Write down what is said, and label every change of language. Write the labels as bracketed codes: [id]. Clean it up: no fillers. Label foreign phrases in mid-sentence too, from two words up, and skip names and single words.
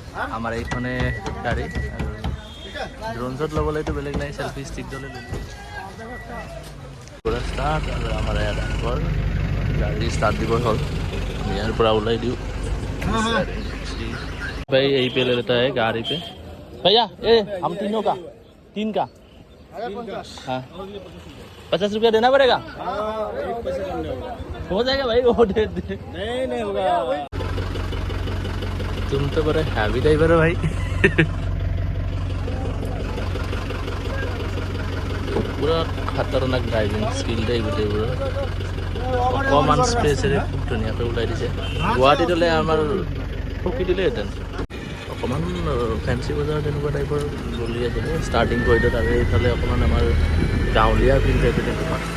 [as] আমাৰ এইখনে গাড়ী আৰু [en] drone shot [as] ল'বলৈতো বেলেগ নাই, [en] selfie stick [as] ল'লে পুৰা ষ্টাৰ্ট। আৰু আমাৰ ইয়াত আগৰ গাড়ী ষ্টাৰ্ট দিব হ'ল, আমি ইয়াৰ পৰা ওলাই দিওঁ। [hi] भाई यही पे ले लेता है गाड़ी पे भैया। ए हम तीनों का 3 का हाँ 50 रुपया देना पड़ेगा। हो जाएगा भाई, वो दे दे। नहीं होगा। तुम तो बड़े [en] heavy driver [hi] हो भाई। पूरा खतरनाक [en] driving skill [hi] दे गोटेইবোৰ। [as] অকণমান স্পেচেৰে খুব ধুনীয়াকৈ ওলাই দিছে। গুৱাহাটীতলৈ আমাৰ ঠকি দিলেহেঁতেন। অকণমান ফেঞ্চি বজাৰ তেনেকুৱা টাইপৰ গলি আছিলে [en] starting point, [as] আৰু এইফালে অকণমান আমাৰ গাঁৱলীয়া ফিল টাইপৰ তেনেকুৱা।